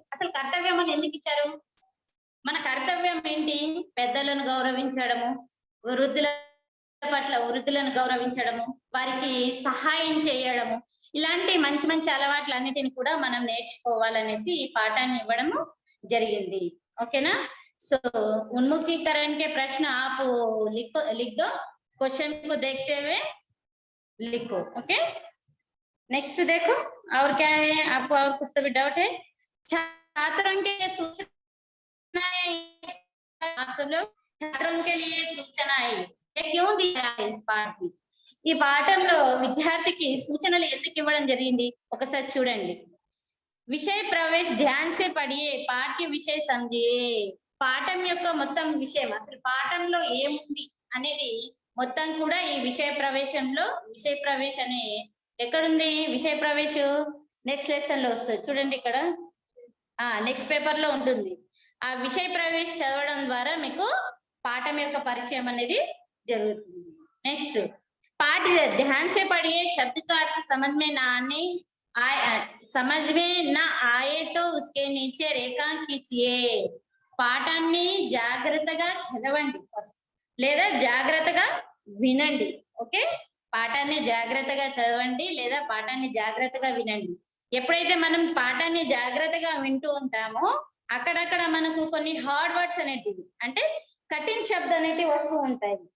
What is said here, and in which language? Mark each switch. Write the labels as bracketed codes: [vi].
[te] అసలు కర్తవ్యం అని ఎందుకు ఇచ్చారు? మన కర్తవ్యం ఏంటి? పెద్దలను గౌరవించడము, వృద్ధులను గౌరవించడము, వారికి సహాయం చేయడము, ఇలాంటి మంచి మంచి అలవాట్లు అన్నిటిని కూడా మనం నేర్చుకోవాలనేసి ఈ పాఠాన్ని ఇవ్వడము జరిగింది. ఓకేనా? [hi] సో उन्मुखीकरण के प्रश्न आप लिख दो, क्वेश्चन को देखते हुए लिखो। ओके, नेक्स्ट देखो और क्या है, आपको और कुछ भी डाउट है? छात्रों के सूचनाएं, आप सब लोग छात्रों के लिए सूचनाएं ये क्यों दिया है इस पाठ में? [te] ఈ పాఠంలో విద్యార్థికి సూచనలు ఎందుకు ఇవ్వడం జరిగింది ఒకసారి చూడండి. [hi] విషయ ప్రవేశ్ ధ్యాన్ సే పడియే, పాఠ్య విషయ సమజియే. [te] పాఠం యొక్క మొత్తం విషయం, అసలు పాఠంలో ఏముంది అనేది మొత్తం కూడా ఈ విషయ ప్రవేశ్ అనే ఎక్కడుంది? విషయ ప్రవేశ్ నెక్స్ట్ లెసన్ లో వస్తుంది చూడండి, ఇక్కడ నెక్స్ట్ పేపర్ లో ఉంటుంది. ఆ విషయ ప్రవేశ్ చదవడం ద్వారా మీకు పాఠం యొక్క పరిచయం అనేది జరుగుతుంది. [hi] నెక్స్ట్, पाठ ध्यान से पढ़िए, शब्द का अर्थ समझ में न आए तो उसके नीचे रेखा खींचिए. [te] పాఠాన్ని జాగ్రత్తగా చదవండి ఫస్ట్, లేదా జాగ్రత్తగా వినండి. ఓకే, పాఠాన్ని జాగ్రత్తగా చదవండి లేదా పాఠాన్ని జాగ్రత్తగా వినండి. ఎప్పుడైతే మనం పాఠాన్ని జాగ్రత్తగా వింటూ ఉంటామో అక్కడక్కడ మనకు కొన్ని హార్డ్ వర్డ్స్ అనేటివి, అంటే కఠిన శబ్ద అనేటివి వస్తూ ఉంటాయి.